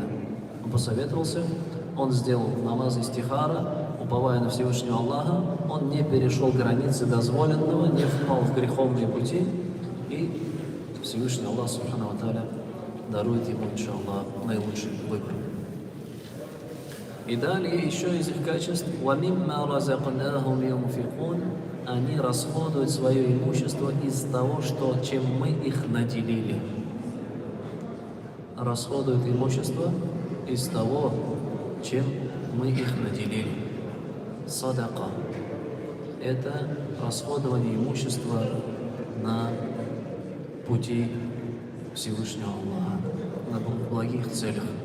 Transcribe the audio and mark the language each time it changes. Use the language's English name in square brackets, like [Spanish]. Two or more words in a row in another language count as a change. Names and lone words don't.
[Russian] Он посоветовался, он сделал намаз истихара, уповая на Всевышнего Аллаха, он не перешел границы дозволенного, не впал в греховные пути, и Всевышний Аллах [Arabic] سبحانه وتعالى [Russian] дарует ему, иншаллах, наилучший выбор. И далее еще из их качеств: [Arabic] وَمِمَّا رَزَقْنَاهُمْ يُنْفِقُونَ. [Russian] они расходуют свое имущество из того, чем мы их наделили. Расходуют имущество из того, чем мы их наделили. Садака – это расходование имущества на пути Всевышнего Аллаха, на благих целях.